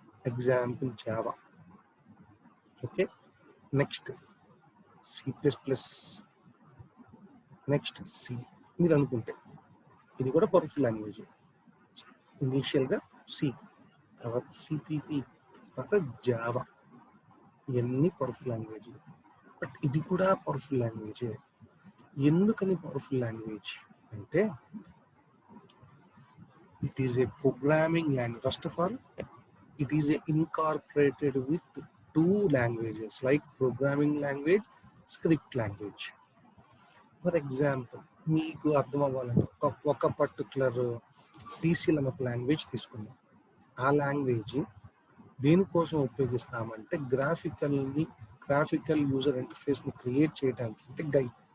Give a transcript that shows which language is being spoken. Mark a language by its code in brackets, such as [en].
[te] Example Java. Okay, next C++, next C. మీరు అనుకుంటే ఇది కూడా పవర్ఫుల్ లాంగ్వేజ్. ఇనీషియల్గా సి, తర్వాత సిపిపి, తర్వాత జావా, ఇవన్నీ పవర్ఫుల్ లాంగ్వేజ్. బట్ ఇది కూడా పవర్ఫుల్ లాంగ్వేజే. ఎందుకని [en] powerful language [te] అంటే [en] it is a programming language. First of all, it is incorporated with two languages like programming language, script language. For example, [te] మీకు అర్థం అవ్వాలంటే ఒక పర్టికులర్ టీసీఎల్ అనే లాంగ్వేజ్ తీసుకున్నాం. ఆ లాంగ్వేజ్ దేనికోసం ఉపయోగిస్తామంటే గ్రాఫికల్ యూజర్ ఇంటర్ఫేస్ని క్రియేట్ చేయడానికి, అంటే గైడ్.